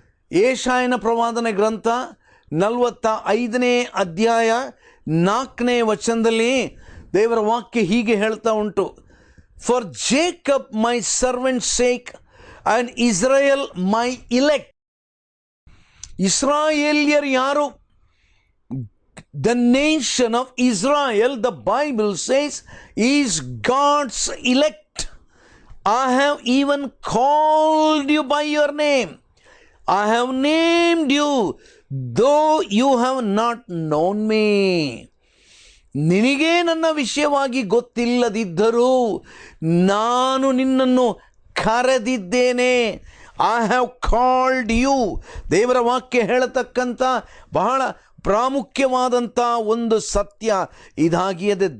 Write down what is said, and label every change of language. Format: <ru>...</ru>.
<kn>ಯೆಶಾಯನ ಪ್ರವಾದನ ಗ್ರಂಥ 45ನೇ ಅಧ್ಯಾಯ 4ನೇ ವಚನದಲ್ಲಿ ದೇವರ ವಾಕ್ಯ ಹೀಗೆ ಹೇಳ್ತಾ ಉಂಟು.</kn> <en>For Jacob my servant sake and Israel my elect.</en> <kn>ಇಸ್ರಾಯೇಲ್ಯರು ಯಾರು?</kn> <en>The nation of Israel, the Bible says, is God's elect. I have even called you by your name. I have named you, though you have not known me.</en> <kn>ನಿನಗೆ ನನ್ನ ವಿಷಯವಾಗಿ ಗೊತ್ತಿಲ್ಲದಿದ್ದರೂ ನಾನು ನಿನ್ನನ್ನು ಕರೆದಿದ್ದೇನೆ.</kn> <en>I have called you.</en> <kn>ದೇವರ ವಾಕ್ಯ ಹೇಳತಕ್ಕಂಥ ಬಹಳ ಪ್ರಾಮುಖ್ಯವಾದಂಥ ಒಂದು ಸತ್ಯ ಇದಾಗಿದೆ.</kn>